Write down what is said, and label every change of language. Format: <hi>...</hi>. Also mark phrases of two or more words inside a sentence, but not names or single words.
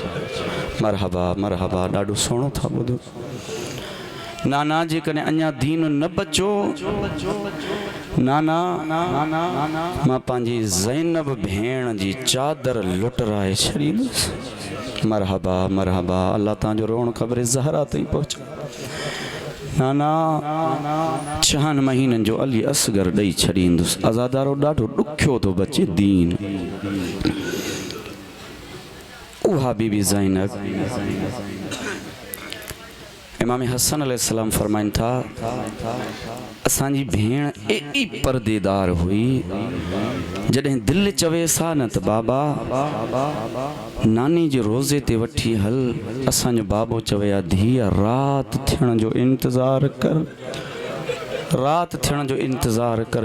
<sd>मरहबा मरहबा, ॾाढो सुहिणो था ॿुधो। नाना जेकॾहिं अञा दीन न बचो, नाना मां पंहिंजी ज़ैनब भेण जी चादर लुटराए छॾींदुसि। मरहबा मरहबा, अल्लाह तव्हांजो रोअण क़ब्र ज़हरा ताईं पहुचाए। नाना 6 महीननि जो अली असगर ॾेई छॾींदुसि। आज़ादारो ॾाढो ॾुखियो थो बचे दीन। उहा बीबी ज़ैनब, इमाम हसन अलैहिस्सलाम फरमाइनि था, असांजी भेण एॾी परदेदार हुई, जॾहिं दिलि चवेसि हा न त बाबा नानी जे रोज़े ते वठी हल, असांजो बाबो चवे हा धीअ राति थियण जो इंतज़ारु कर, राति थियण जो इंतज़ारु कर।</sd>